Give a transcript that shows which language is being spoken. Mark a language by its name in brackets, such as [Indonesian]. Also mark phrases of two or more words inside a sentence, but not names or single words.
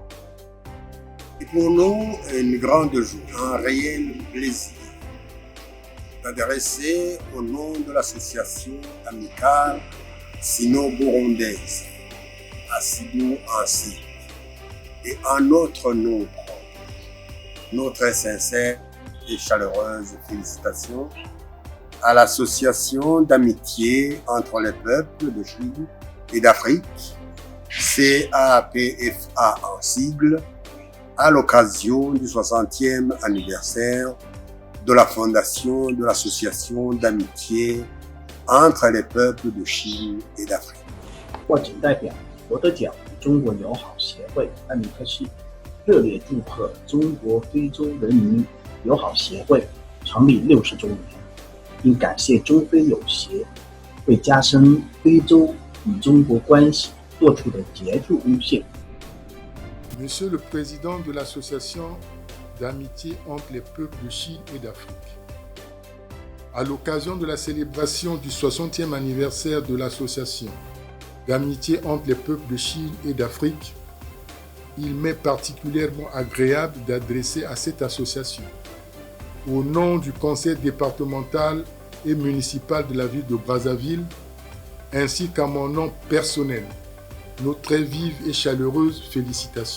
[French] Pour nous, une grande joie, un réel plaisir d'adresser au nom de l'association amicale sino-burundaise à Sidou ainsi et en notre nom notre sincère et chaleureuse félicitations à l'association d'amitié entre les peuples de Chine et d'Afrique, CAPFA en sigle, à l'occasion du 60e anniversaire de la fondation de l'association d'amitié entre les peuples de Chine et d'Afrique. [Chinese] 我谨代表我的奖中国友好协会安米克系热烈祝贺中国非洲人民友好协会成立60周年，并感谢中非友协为加深非洲与中国关系做出的杰出贡献。 [French] Monsieur le Président de l'Association d'amitié entre les peuples de Chine et d'Afrique, à l'occasion de la célébration du 60e anniversaire de l'Association d'amitié entre les peuples de Chine et d'Afrique, il m'est particulièrement agréable d'adresser à cette association, au nom du conseil départemental et municipal de la ville de Brazzaville, ainsi qu'à mon nom personnel, nos très vives et chaleureuses félicitations.